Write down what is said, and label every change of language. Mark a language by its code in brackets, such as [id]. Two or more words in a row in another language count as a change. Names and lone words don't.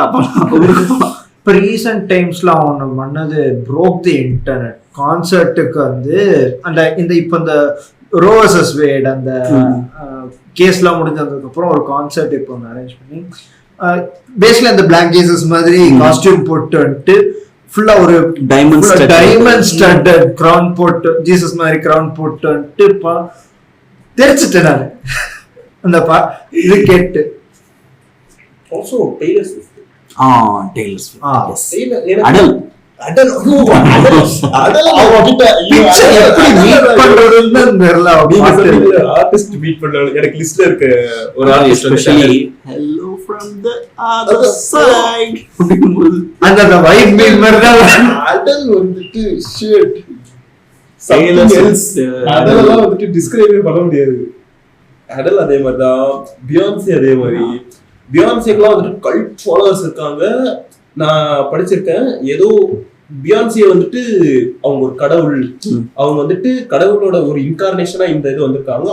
[ta] இப்போ [en] recent times [ta] ஒன்று பண்ணது [en] break the internet concert [ta] வந்து இப்போ இந்த ரோ வெர்சஸ் வேட் அந்த கேஸ்லாம் முடிஞ்சதுக்கப்புறம் ஒரு கான்சர்ட் இப்போ ஒன்று அரேஞ்ச் பண்ணி பேசிக்கலி அந்த [en] black Jesus [ta] மாதிரி காஸ்டியூம் போட்டு வந்துட்டு ஃபுல்லா ஒரு [en] diamond studded crown [ta] போட்டு ஜீசஸ் மாதிரி கிரவுன் போட்டு வந்துட்டு தெரிச்சிட்டேன் நான் அந்த இது கேட்டு. [en] Also Taylor Swift. Taylor Swift. [ta] Yes. Adele [en] artist meet [ta] பண்ணாலும் எனக்கு லிஸ்ட்ல இருக்க ஒரு ஆர்டிஸ்ட் [en] ஸ்பெஷலி hello from the other side [ta] அந்த [en] vibe meet [ta] மாதிரி [en] Adele வந்துட்டு shit something else. [ta] Adele வந்துட்டு டிஸ்கிரைப் பண்ண முடியாது. Adele அதே மாதிரி தான், Beyonce அதே மாதிரி. பியான்சேக்கெல்லாம் வந்துட்டு [en] cult followers [ta] இருக்காங்க. நான் படிச்சிருக்கேன் ஏதோ பியான்சே வந்துட்டு அவங்க ஒரு கடவுள், அவங்க வந்துட்டு கடவுளோட ஒரு இன்கார்னேஷனா இந்த இது வந்திருக்காங்க.